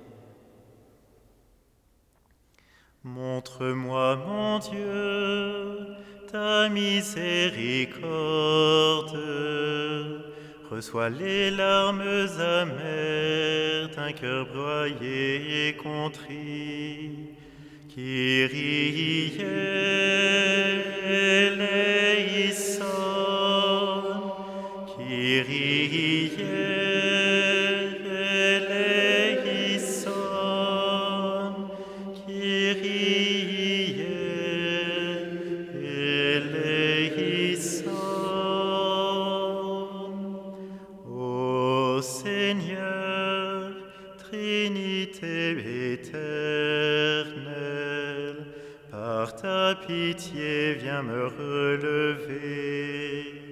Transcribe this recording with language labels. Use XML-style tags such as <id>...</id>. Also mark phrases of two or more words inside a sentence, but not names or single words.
<fr>Montre-moi, mon Dieu, ta miséricorde. Reçois les larmes amères d'un cœur broyé et contrit.</fr> <el>Kyrie eleison, Kyrie eleison, Kyrie eleison.</el> <fr>Ô Seigneur, Trinité éternelle, par ta pitié, viens me relever.</fr>